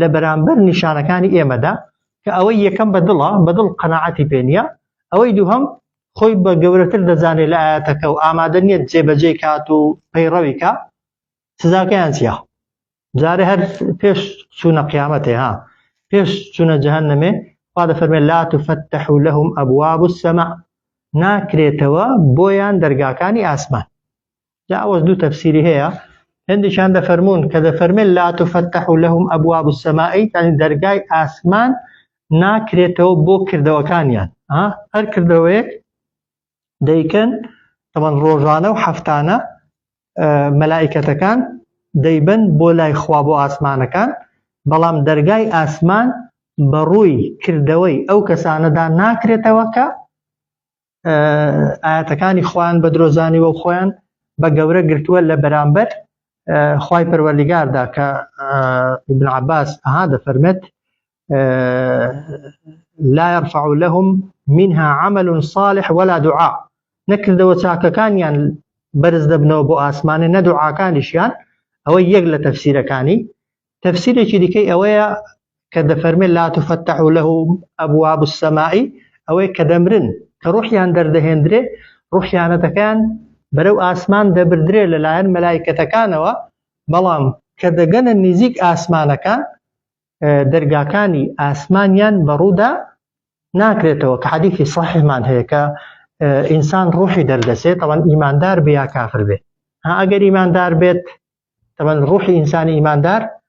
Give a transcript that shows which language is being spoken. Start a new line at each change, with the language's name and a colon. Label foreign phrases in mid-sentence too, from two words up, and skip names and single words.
Central Kurdish: بەرامبەر نیشانەکانی ئێمەدا کە ئەوەی یەکەم بە دڵ قەناعەتی پێ نییە ئەوەی دووهەم خۆی بە گەورەتر دەزانێت لە ئاەتەکە و ئامادە نییە جێبەجێ کات و پەیڕەوی کە سزاکەیان چییە جارێ هەر پێش چوونە قیامەتێ پێش چوونە جەهەنەمێ خوا دەفەرمێت
Arabic: لا تفتح لهم أبواب السماء
Central Kurdish: ناکرێتەوە بۆیان دەرگاکانی ئاسمان جا ئەوەش دوو تەفسیری هەیە هەندێکیان دەفەرمون کە دەفەرمێت
Arabic: لا تفتح لهم أبواب السماء
Central Kurdish: یعنی دەرگای ئاسمان ناکرێتەوە بۆ کردەوەکانیان هەر کردەوەیەک دەیکەن تەمەن ڕۆژانە و هەفتانە مەلائیکەتەکان دەیبن بۆ لای خوا بۆ ئاسمانەکان بەڵام دەرگای ئاسمان بەڕووی کردەوەی ئەو کەسانەدا ناکرێتەوە کە ئاەتەکانی خوایان بە درۆزانی و خۆیان بە گەورە گرتووە لە بەرامبەر خوای پەروەردگاردا کە ابن عباس دەفەرمێت
Arabic: لا يرفع لهم منها عمل صالح ولا دعاء
Central Kurdish: نەکردەوە چاکەکانیان بەرز دەبنەوە بۆ ئاسمانێ نە دوعاکانیشیان ئەوە یەک لە تەفسیرەکانی تەفسیرێکی دیکەی ئەوەیە کە دەفەرمێت
Arabic: لا تفتح لهم أبواب السماء
Central Kurdish: ئەوەی کە دەمرن کە ڕوحیان دەردەهێنرێ ڕوحیانەتەکان بەرەو ئاسمان دەبردرێ لەلایەن مەلایکەتەکانەوە بەڵام کە دەگەنە نزیک ئاسمانەکان دەرگاکانی ئاسمانیان بەڕوودا ناکرێتەوە کە حەدیثی صحیحمان هەیە کە ئینسان ڕوحی دەردەسێت تەوان ئیماندار بێ یا کافر بێ ئەگەر ئیماندار بێت تەوان ڕوحی ئینسانی ئیماندار